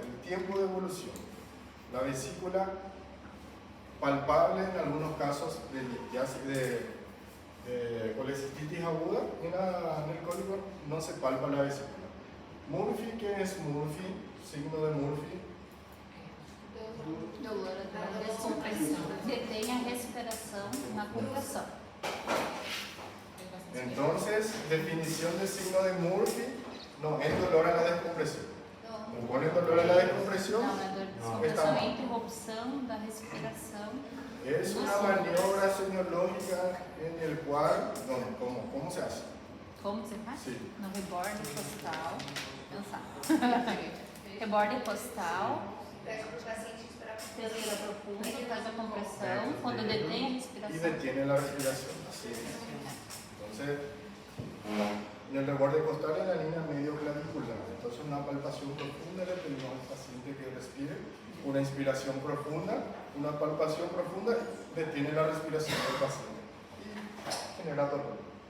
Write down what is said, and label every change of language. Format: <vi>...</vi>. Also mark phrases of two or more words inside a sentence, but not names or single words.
<es>El tiempo de evolución, la vesícula palpable en algunos casos de colecistitis aguda, en el cólico no se palpa la vesícula. Murphy, ¿qué es Murphy? Signo de Murphy.</es> <pt>Dolor da descompressão. Detém a respiração na compressão.</pt> <es>Entonces, definición de signo de Murphy, no, es dolor a la descompresión. ¿Me pone dolor a la descompresión?</es> <pt>Não, é dor de descompressão, é interrupção da respiração.</pt> <es>Es una maniobra semiológica en el cual, no, ¿cómo se hace?</es> <pt>Como você faz?</pt> <es>Sí.</es> <pt>No reborde postal. Pensar. Reborde postal. Respira profundo, faz a compressão. Quando detém a</pt> <es>Y</es> <pt>respiração.</pt> <es>detiene la respiración. Así es. Entonces, en el reborde costal en la línea medio clavicular. Entonces, una palpación profunda, le pedimos al paciente que respire. Una inspiración profunda, una palpación profunda, detiene la respiración del paciente y genera dolor.</es>